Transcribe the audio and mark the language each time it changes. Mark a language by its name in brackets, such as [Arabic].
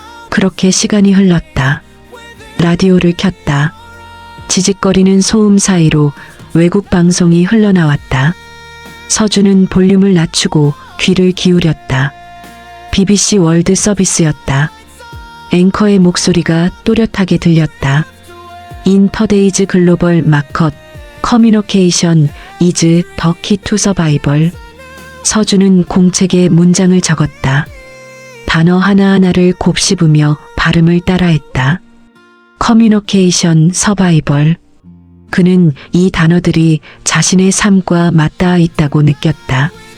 [Korean] 그렇게 시간이 흘렀다. 라디오를 켰다. 지직거리는 소음 사이로 외국 방송이 흘러나왔다. 서준은 볼륨을 낮추고 귀를 기울였다. BBC 월드 서비스였다. 앵커의 목소리가 또렷하게 들렸다. [English] In today's global market, communication is the key to survival. [Korean] 서준은 공책에 문장을 적었다. 단어 하나하나를 곱씹으며 발음을 따라했다. 커뮤니케이션 서바이벌. 그는 이 단어들이 자신의 삶과 맞닿아 있다고 느꼈다.